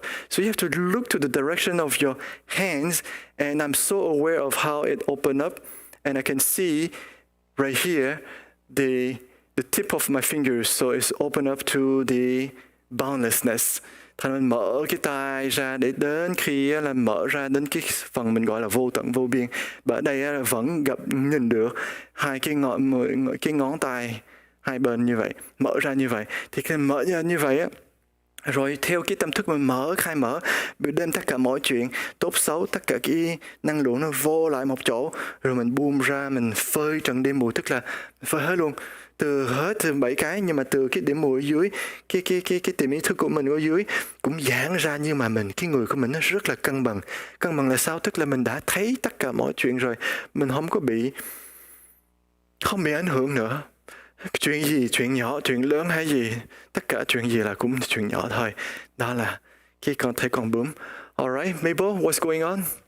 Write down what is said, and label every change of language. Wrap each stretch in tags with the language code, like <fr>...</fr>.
<en>So you have to look to the direction of your hands, and I'm so aware of how it opened up, and I can see right here the tip of my fingers, so it's open up to the boundlessness.</en> <vi>Thành mình mở cái tay ra để đến khi là mở ra đến cái phần mình gọi là vô tận vô biên. Và ở đây là vẫn nhìn được hai cái ngón tay hai bên như vậy, mở ra như vậy. Thì khi mở ra như vậy á, rồi theo cái tâm thức mình khai mở, đem tất cả mọi chuyện tốt xấu, tất cả cái năng lượng nó vô lại một chỗ, rồi mình buông ra, mình phơi trần đêm mù, tức là phơi hết luôn. từ hết 7 cái, nhưng mà từ cái điểm mùi ở dưới, cái tiềm ý thức của mình ở dưới cũng giãn ra, nhưng mà cái người của mình nó rất là cân bằng. Cân bằng là sao? Tức là mình đã thấy tất cả mọi chuyện rồi, mình không bị ảnh hưởng nữa. Chuyện gì, chuyện nhỏ, chuyện lớn hay gì, tất cả chuyện gì là cũng chuyện nhỏ thôi. Đó là cái con bướm.</vi> <en>Alright, Mabel, what's going on?</en>